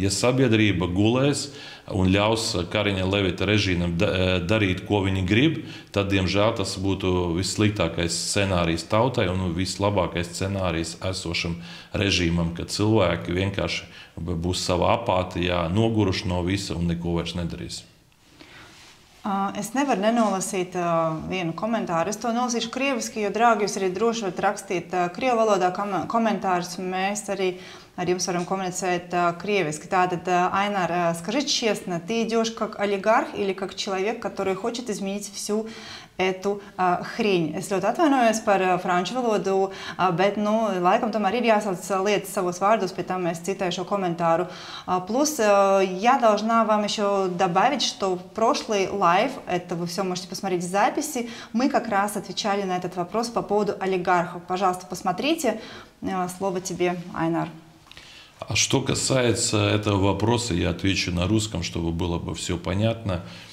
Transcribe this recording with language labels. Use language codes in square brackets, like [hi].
[lv] Ja sabiedrība gulēs un ļaus Kariņa Levita režīmam darīt, ko viņi grib, tad, diemžēl, tas būtu vissliktākais scenārijs tautai un vislabākais scenārijs esošam režīmam, kad cilvēki vienkārši būs savā apātijā, noguruši no visa un neko vairs nedarīs. Es nevaru nenolasīt vienu komentāru. Es to nolasīšu krieviski, jo, draugi, jūs arī droši varat rakstīt krievu valodā komentārus, un mēs arī ar jums varam [ru] коммуницировать кревиски. Айнар, скажи честно, ты идешь как олигарх или как человек, который хочет изменить всю эту хрень? [lv] Es ļoti atvainojos par franču valodu, bet, laikam tomēr ir jāsauc lietas savos vārdos, pie tam es citēju šo комментару. [ru] Плюс я должна вам еще добавить, что в прошлый лайв, это вы все можете посмотреть в записи, мы как раз отвечали на этот вопрос по поводу олигархов. Пожалуйста, посмотрите. Слово тебе, Айнар. А что касается этого вопроса, я отвечу на русском, чтобы было бы все понятно.